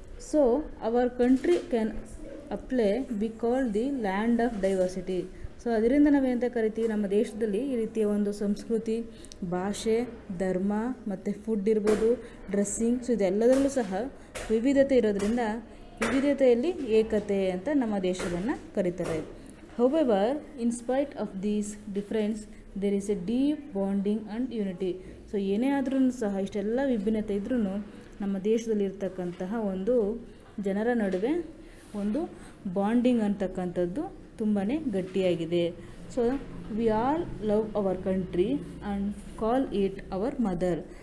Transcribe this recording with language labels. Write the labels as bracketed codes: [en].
[en] So our country can apply be call the land of diversity. [kn] So ಅದರಿಂದ ನಾವೇಂತ ಕರಿತೀವಿ, ನಮ್ಮ ದೇಶದಲ್ಲಿ ಈ ರೀತಿಯ ಒಂದು ಸಂಸ್ಕೃತಿ, ಭಾಷೆ, ಧರ್ಮ ಮತ್ತು ಫುಡ್ ಇರ್ಬೋದು, ಡ್ರೆಸ್ಸಿಂಗ್, ಸೊ ಇದೆಲ್ಲದರಲ್ಲೂ ಸಹ ವಿವಿಧತೆ ಇರೋದ್ರಿಂದ ವಿವಿಧತೆಯಲ್ಲಿ ಏಕತೆ ಅಂತ ನಮ್ಮ ದೇಶವನ್ನು ಕರೀತಾರೆ. [en] However, in spite of these difference, there is a deep bonding and unity. [kn] So ಏನೇ ಆದ್ರೂ ಸಹ ಇಷ್ಟೆಲ್ಲ ವಿಭಿನ್ನತೆ ಇದ್ರೂ ನಮ್ಮ ದೇಶದಲ್ಲಿ ಇರ್ತಕ್ಕಂತಹ ಒಂದು ಜನರ ನಡುವೆ ಒಂದು ಬಾಂಡಿಂಗ್ ಅಂತಕ್ಕಂಥದ್ದು ತುಂಬಾ ಗಟ್ಟಿಯಾಗಿದೆ. [en] So we all love our country and call it our mother.